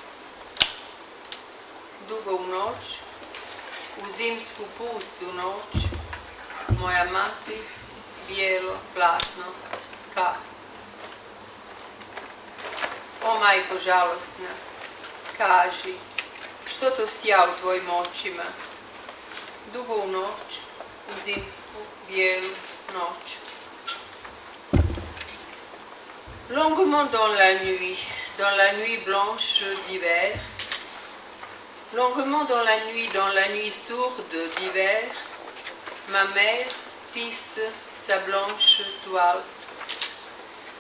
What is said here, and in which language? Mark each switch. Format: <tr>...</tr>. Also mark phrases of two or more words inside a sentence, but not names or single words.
<hr>Dugo u noć, u zimsku pustu noć, moja mati, bijelo, platno, kap. O majko žalosna, kaži, što to sja u tvojim očima? Dugo u noć, u zimsku, bijelu noć.</hr> <fr>Longuement dans la nuit blanche d'hiver, longuement dans la nuit sourde d'hiver, ma mère tisse sa blanche toile.</fr>